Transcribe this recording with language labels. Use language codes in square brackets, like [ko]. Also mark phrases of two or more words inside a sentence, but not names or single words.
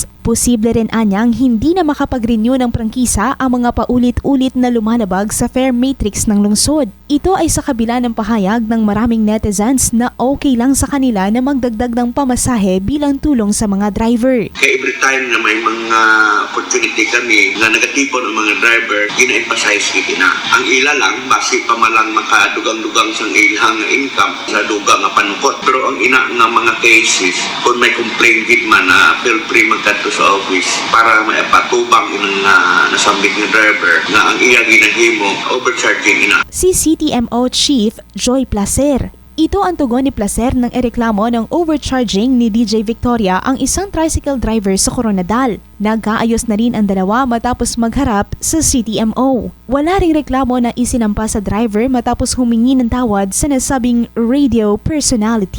[tl] Posible rin anyang hindi na makapag-renew ng prangkisa ang mga paulit-ulit na lumalabag sa [en] fare matrix [tl] ng lungsod. Ito ay sa kabila ng pahayag ng maraming netizens na okay lang sa kanila na magdagdag ng pamasahe bilang tulong sa mga driver. [hil] Kaya [en] every time [hil] na may mga opportunity kami na negatipon ang mga driver, gina-emphasize kita na. Ang ila lang, basi pa malang makadugang-dugang sa ilang income sa dugang nga panukot. Pero ang ina nga mga cases, kung may complaint gid man na [en] feel free [hil] magkadto sa office para maipatubang ng nasambit ng driver na ang iya ginahimo overcharging ina. [tl] Si CTMO Chief Joy Placer. Ito ang tugon ni Placer ng ereklamo ng overcharging ni DJ Victoria ang isang tricycle driver sa Coronadal. Nagkaayos na rin ang dalawa matapos magharap sa CTMO. Wala ring reklamo na isinampa sa driver matapos humingi ng tawad sa nasabing [en] radio personality.